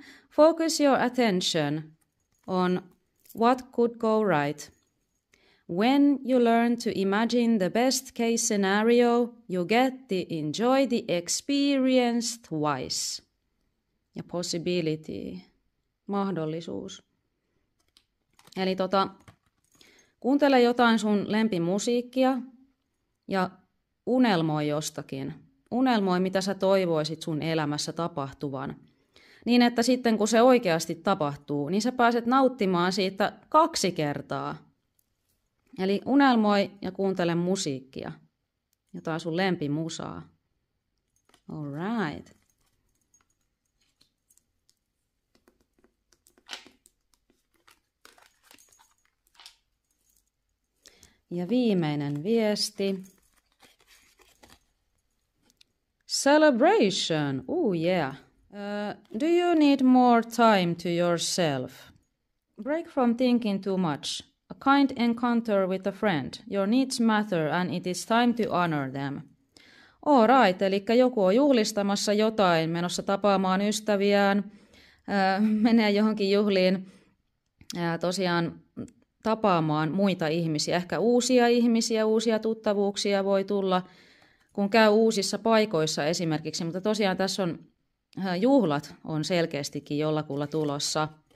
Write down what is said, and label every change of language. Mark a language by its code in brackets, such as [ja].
[en] Focus your attention on what could go right. When you learn to imagine the best case scenario, you get to enjoy the experience twice. [fi] Ja possibility, mahdollisuus. Eli kuuntele jotain sun lempimusiikkia ja unelmoi jostakin. Unelmoi, mitä sä toivoisit sun elämässä tapahtuvan. Niin, että sitten kun se oikeasti tapahtuu, niin sä pääset nauttimaan siitä 2 kertaa. Eli unelmoi ja kuuntele musiikkia. Jotain sun lempimusaa. [en] All right. [fi] Ja viimeinen viesti. [en] Celebration. Oh yeah. Do you need more time to yourself? Break from thinking too much. A kind encounter with a friend. Your needs matter and it is time to honor them. All right, [fi] eli joku on juhlistamassa jotain, menossa tapaamaan ystäviään, menee johonkin juhliin, tosiaan tapaamaan muita ihmisiä. Ehkä uusia tuttavuuksia voi tulla, kun käy uusissa paikoissa esimerkiksi, mutta tosiaan tässä on juhlat on selkeästikin jollakulla tulossa.